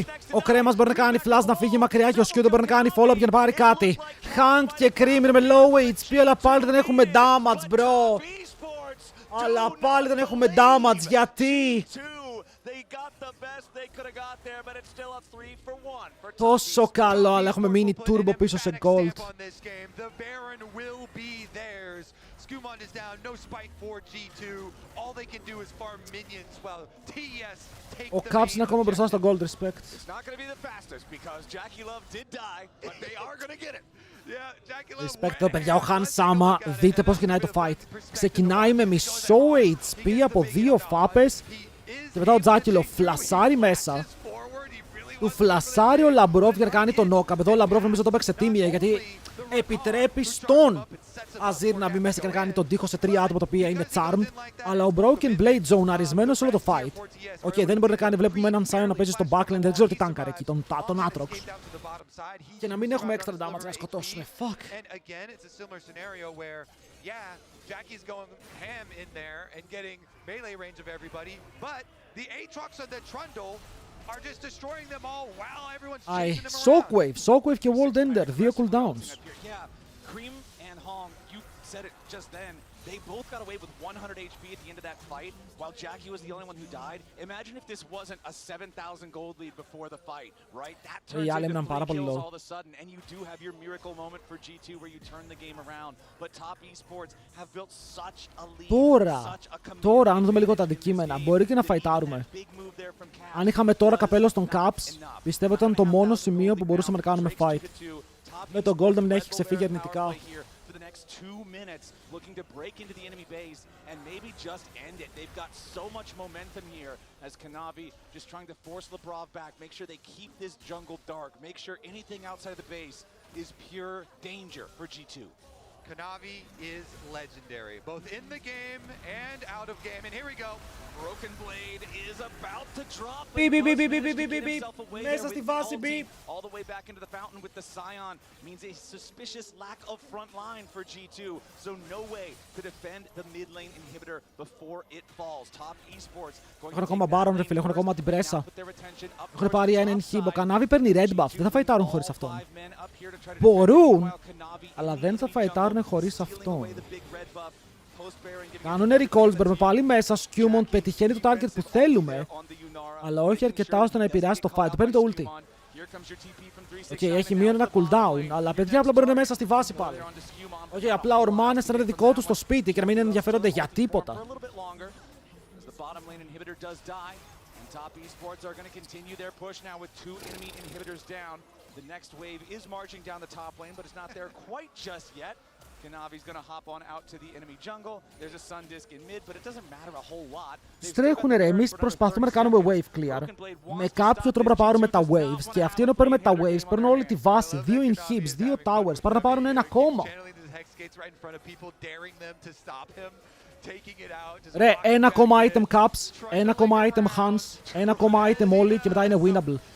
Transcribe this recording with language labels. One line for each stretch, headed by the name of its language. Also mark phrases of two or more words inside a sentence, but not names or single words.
Greek: Ο Κρέμας μπορεί να κάνει flash να φύγει μακριά και ο Σκιούδο μπορεί να κάνει follow-up για να πάρει κάτι. Hank και Cream είναι με
English: low HP,
Greek: αλλά πάλι δεν έχουμε damage, bro. Αλλά πάλι δεν έχουμε damage, γιατί? Τόσο καλό, αλλά έχουμε μείνει turbo πίσω σε gold.
English: Skumon is down, no spike for G2. All they can do is farm minions while TES take the Caps
Greek: είναι ακόμα μπροστά στο
English: gold, respect. It's not going to be the fastest because Jackie Love did die, but they are going to get it.
Greek: Yeah, Jackie Love. Respect το παιδιά, ο Han Sama, δείτε πώς ξεκινάει το fight. Ξεκινάει με μισό HP από 2 φάπες και μετά ο Jackie Love φλασάρει μέσα. Του φλασάρει ο Λαμπρόφ για να κάνει το knock-up. Εδώ ο Λαμπρόφ νομίζω το έπαιξε τίμια γιατί επιτρέπει στον Αζίρ να μπει μέσα και να κάνει τον τείχο σε 3 άτομα, τα οποία είναι charmed. Αλλά ο Broken Blade zoneαρισμένο σε όλο το fight. Οκ, δεν μπορεί να κάνει, βλέπουμε έναν Sion να παίζει στο backline, δεν ξέρω τι τάγκαρε εκεί, τον Atrox. Και να μην έχουμε extra damage να σκοτώσουμε. Fuck.
English: Jackie's going ham in there and getting melee range of everybody, but the Aatrox and the Trundle are just destroying them all while everyone's chasing them around.
Greek: Shockwave και World Ender, 2 cooldowns.
English: Yeah, Cream and Hong, you said it just then. They both got away with 100 HP at the end of that fight, while Jackie was the only one who died. Imagine if this wasn't a 7,000 gold lead before the fight, right? That turns into 3 kills all of a sudden, and you do have your miracle moment for G2 where you turn the game around. But Top Esports have built such a lead, such a commitment.
Greek: Τώρα, αν δούμε λίγο τα αντικείμενα, μπορεί και να φαϊτάρουμε. Αν είχαμε τώρα καπέλο στον Caps, πιστεύω ότι ήταν το μόνο σημείο που μπορούσαμε να κάνουμε fight. Με τον Golden να έχει ξεφύγει αρνητικά.
English: 2 minutes looking to break into the enemy base and maybe just end it. They've got so much momentum here as Kanavi just trying to force Labrov back, make sure they keep this jungle dark, make sure anything outside of the base is pure danger for G2. Kanavi is legendary, both in the game and out of game. And here we go. Broken Blade is about to drop. Beep.
Greek: Μέσα στη βάση, beep.
English: All the way back into the fountain with the Scion means a suspicious lack of front line for G2. So no way to defend the mid lane inhibitor before it falls. Top Esports going
Greek: Έχουν ακόμα Baron, ρε φίλε, έχουν ακόμα την πρέσα. Έχουν πάρει ένα inhib. Ο Kanavi παίρνει
English: red buff.
Greek: Δεν θα φαϊτάρουν χωρίς αυτόν. Μπορούν, αλλά δεν θα φαϊτάρουν χωρίς αυτόν. Κάνουνε recalls, μπαίνουμε πάλι μέσα. Skumon πετυχαίνει το target που θέλουμε, αλλά όχι αρκετά ώστε να επηρεάσει το fight. Το παίρνει το ulti. Οκ, έχει μείον ένα cooldown, αλλά παιδιά απλά μπορούν μέσα στη βάση πάλι. Οκ, απλά ορμάνε σαν δικό του στο σπίτι και να μην ενδιαφέρονται για τίποτα.
English: Top Esports are going to continue their push now with 2 enemy inhibitors down. The next wave is marching down the top lane, but it's not there quite just yet. Kanavi's going to hop on out to the enemy jungle. There's a sun disc in mid, but it doesn't matter a whole lot.
Greek: Στρέχουνε ρε, εμείς προσπαθούμε να κάνουμε
English: wave clear.
Greek: Με κάποιο τρόπο να πάρουμε τα waves και αυτοί ενώ παίρνουμε τα waves παίρνουν όλη τη βάση. 2 inhibs, 2 towers, πάρουν να πάρουν ένα ακόμα. Ρε, ένα ακόμα item Caps, ένα ακόμα item Hans, ένα ακόμα item όλοι και μετά είναι winnable.